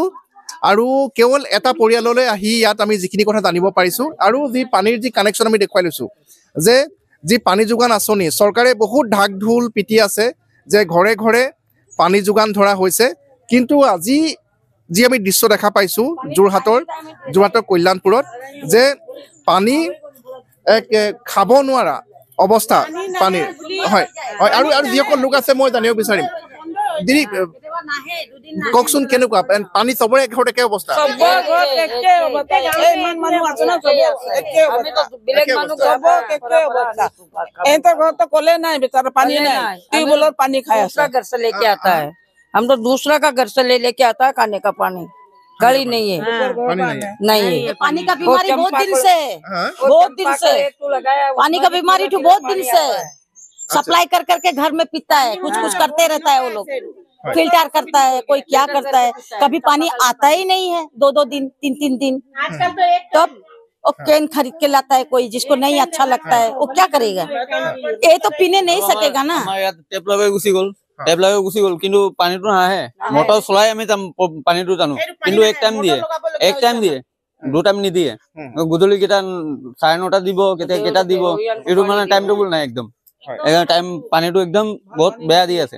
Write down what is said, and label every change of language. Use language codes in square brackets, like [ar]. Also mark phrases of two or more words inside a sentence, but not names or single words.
[as] আৰু কেৱল এটা পৰিয়াললৈ আহি ইয়াত আমি যিখিনি কথা জানিব পাৰিছোঁ, আৰু যি পানীৰ যি কানেকশ্যন আমি দেখুৱাই লৈছোঁ যে যি পানী যোগান আঁচনি চৰকাৰে বহুত ঢাক ঢোল পিটি আছে যে ঘৰে ঘৰে পানী যোগান ধৰা হৈছে, কিন্তু আজি যি আমি দৃশ্য দেখা পাইছোঁ যোৰহাটৰ কল্যাণপুৰত যে পানী এক খাব নোৱাৰা অৱস্থা পানীৰ। হয় হয়, আৰু যিসকল লোক আছে মই জানিব বিচাৰিম, দিদি কওকচোন কেনেকুৱা পানী? চবৰে ঘৰত একে অৱস্থা? [hi] कले नहीं बेचारा पानी नहीं, ट्यूबवेल पानी खाया घर से लेके आता है। हम तो दूसरा का घर से लेके आता है खाने का पानी। गली नहीं है, नहीं है। पानी का बीमारी बहुत दिन से पानी का बीमारी तो बहुत दिन से सप्लाई कर करके घर में पीता है, कुछ करते रहता है वो लोग, फिल्टर करता है, कोई क्या करता है, कभी पानी आता ही नहीं है 2-2 दिन 3-3 दिन। तब कैन खरीद के लाता है कोई, जिसको नहीं अच्छा लगता है वो क्या करेगा? ये तो पीने नहीं सकेगा ना। [as] টেপ লগাই গুচি গ'ল কিন্তু পানীটো নাহে। মটৰ চলাই আমি পানীটো জানো, কিন্তু এক টাইম দিয়ে 2 টাইম নিদিয়ে। গধূলি কেইটা 9:30 দিব, কেইটা দিব, এইটো মানে [en] time table [as] নাই একদম। টাইম পানীটো একদম বহুত বেয়া দি আছে।